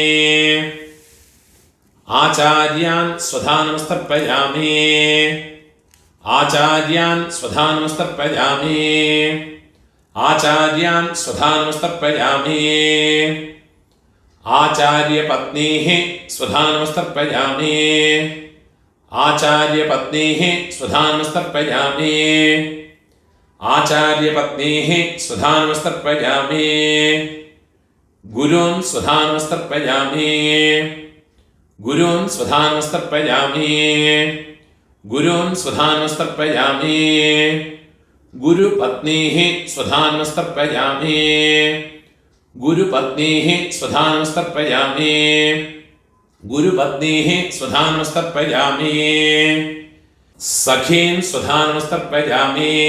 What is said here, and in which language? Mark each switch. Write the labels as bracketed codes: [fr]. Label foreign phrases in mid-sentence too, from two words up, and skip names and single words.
[sa] ആചാര്യാൻ സ്വധാനമസ്തർപ്പയാമി ആചാര്യാൻ സ്വധാനമസ്തർപ്പയാമി ആചാര്യാൻ സ്വധാനമസ്തർപ്പയാമി ആചാര്യപത്നീഃ സ്വധാനമസ്തർപ്പയാമി ആചാര്യപത്നീഃ സ്വധാനമസ്തർപ്പയാമി ആചാര്യപത്നീഃ സ്വധാനമസ്തർപ്പയാമി ഗുരുൻ സ്വധാനമസ്തർപ്പയാമി गुरून् स्वधानमस्तर्पयामि गुरून् स्वधानमस्तर्पयामि गुरुपत्नीः स्वधानमस्तर्पयामि गुरुपत्नीः स्वधानमस्तर्पयामि गुरुपत्नीः स्वधानमस्तर्पयामि सखीन् स्वधानमस्तर्पयामि